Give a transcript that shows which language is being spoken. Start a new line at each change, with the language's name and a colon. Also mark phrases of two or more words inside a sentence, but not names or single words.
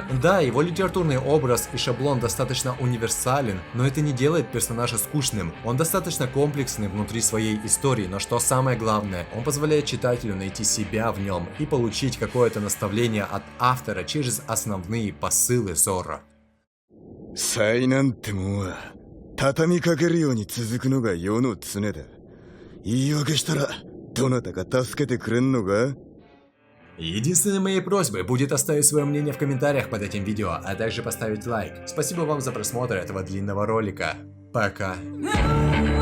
Russian: Да, его литературный образ и шаблон достаточно универсален, но это не делает персонажа скучным. Он достаточно комплексный внутри своей истории, но что самое главное, он позволяет читателю найти себя в нем и получить какое-то наставление от автора через основные посылы Зорро.
Japanese: 災難ってもんは畳みかけるように続くのが世の常だ。言い訳したらどなたか助けてくれんのか?
Russian: Единственной моей просьбой будет оставить свое мнение в комментариях под этим видео, а также поставить лайк. Спасибо вам за просмотр этого длинного ролика. Пока.